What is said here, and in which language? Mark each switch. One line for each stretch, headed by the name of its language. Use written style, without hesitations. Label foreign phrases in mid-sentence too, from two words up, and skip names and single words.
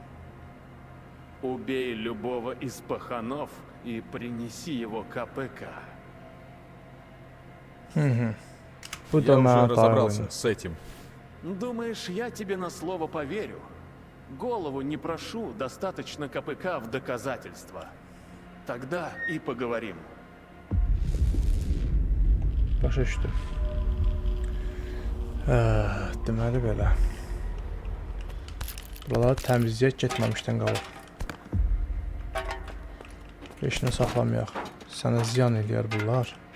Russian: Убей любого из паханов и принеси его КПК.
Azerbaijani: Bu
Russian: Я
Azerbaijani: da
Russian: уже
Azerbaijani: mənə
Russian: разобрался
Azerbaijani: dayanır.
Russian: с этим. Думаешь, я тебе на слово поверю? Голову не прошу, достаточно КПК в доказательство. Тогда и поговорим.
Azerbaijani: Başa düşdüm. Deməli belə. Buraları təmizləyək getməmişdən qabaq. Peşinə saxlamayaq. Sənə ziyan eləyər bunlar.